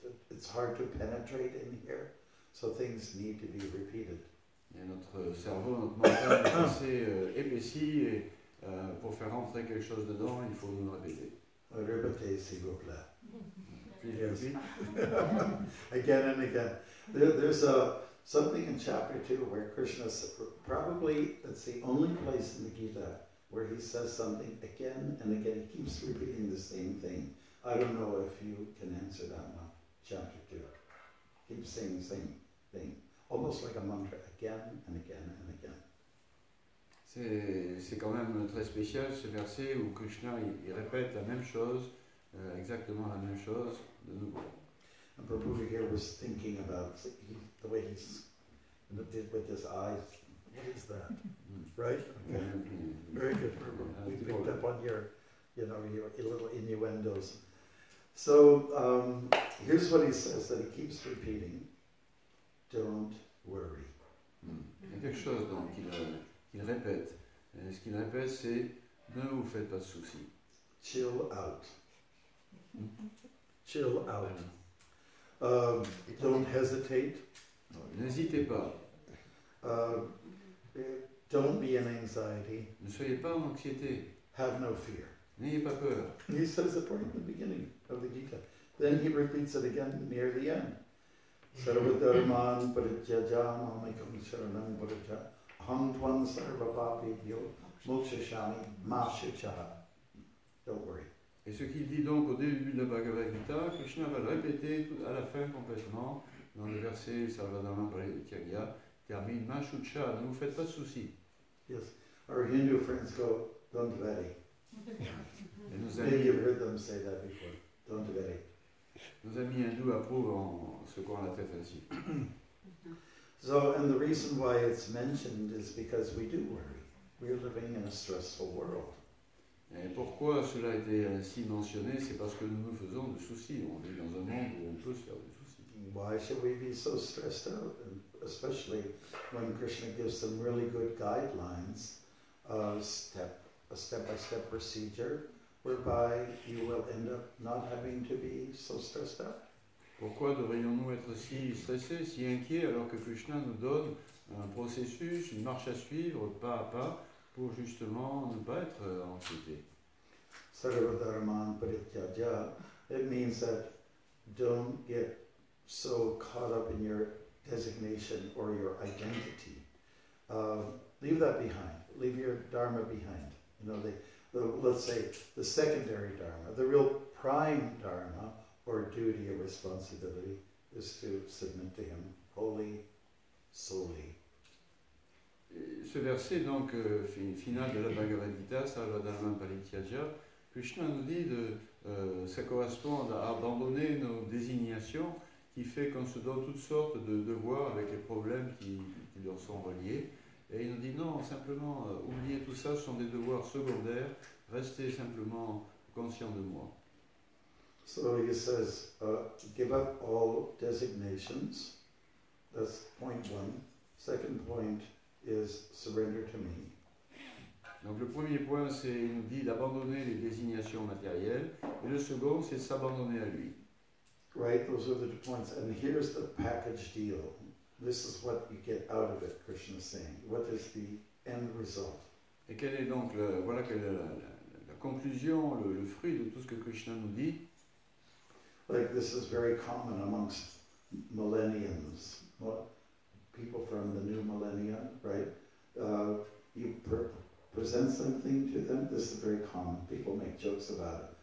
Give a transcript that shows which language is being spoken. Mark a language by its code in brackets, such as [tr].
[en] It's hard to penetrate in here, so things need to be repeated. [fr] Et notre cerveau, notre mental est assez épaissi et pour faire rentrer quelque chose dedans, il faut nous le répéter. Répéter, s'il vous plaît. [en] Please Yes. repeat. Again and again. There's something in chapter 2 where Krishna, probably it's the only place in the Gita where he says something again and again. He keeps repeating the same thing. I don't know if you can answer that one. Chapter 2. Keeps saying the same thing. Almost like a mantra, again and again and again. [fr] C'est quand même très spécial ce verset où Krishna il répète la même chose, exactement la même chose de nouveau. [en] And Prabhu here was thinking about the way he's did with his eyes. What is that? Right? Okay. Very good, Prabhu. We picked up on your little innuendos. So here's what he says that he keeps repeating. Don't worry. [fr] Il y a quelque chose donc qu'il répète. Et ce qu'il répète, c'est ne vous faites pas de soucis. [en] Chill out. Chill out. Don't hesitate. [fr] N'hésitez pas. [en] Don't be in anxiety. [fr] Ne soyez pas en anxiété. [en] Have no fear. [fr] N'ayez pas peur. [en] He says it right at the beginning of the Gita. Then he repeats it again near the end. [sa] Sarvadharman parijajam amikam sharanam parijah aham tvam sarvapapibhyo mokshashami ma shuchaha. [en] Don't worry. [fr] Et ce qu'il dit donc au début de la Bhagavad Gita, Krishna va le répéter à la fin complètement, dans le verset Sarvadharma Parityaga, termine Mashucha, ne vous faites pas de soucis. [en] Yes. Our Hindu friends go, don't worry. [fr] Et [en] Maybe you've heard them say that before. Don't worry. [fr] Nos amis hindous approuvent en secouant la tête ainsi. [en] So, and the reason why it's mentioned is because we do worry. We're living in a stressful world. [fr] Et pourquoi cela a été ainsi mentionné, c'est parce que nous nous faisons de soucis. On vit dans un monde où on peut se faire des soucis. [en] Why should we be so stressed out? And especially when Krishna gives some really good guidelines, a step-by-step procedure, whereby you will end up not having to be so stressed out. [fr] Pourquoi devrions-nous être si stressés, si inquiets, alors que Krishna nous donne un processus, une marche à suivre, pas à pas, pour justement ne pas être anxiété. [en] Sarvadharman parityaja, it means that don't get so caught up in your designation or your identity. Leave that behind. Leave your dharma behind. You know, let's say the secondary dharma, the real prime dharma or duty or responsibility is to submit to him wholly, solely. [fr] Ce verset, donc, final de la Bhagavad Gita, Sarvadharma Parityaja, Krishna nous dit ça correspond à abandonner nos désignations, qui fait qu'on se donne toutes sortes de devoirs avec les problèmes qui leur sont reliés. Et il nous dit non, simplement, oubliez tout ça, ce sont des devoirs secondaires, restez simplement conscient de moi. [en] So he says, give up all designations. That's point one. Second point is surrender to me. [fr] Donc le premier point, c'est, il nous dit d'abandonner les désignations matérielles, et le second, c'est de s'abandonner à lui. [en] Right, those are the 2 points. And here's the package deal. This is what you get out of it, Krishna is saying. What is the end result? [fr] Et quelle est donc voilà quelle est la conclusion, le fruit de tout ce que Krishna nous dit. [en] Like this is very common amongst millenniums. People from the new millennia, right? You present something to them. This is very common. People make jokes about it.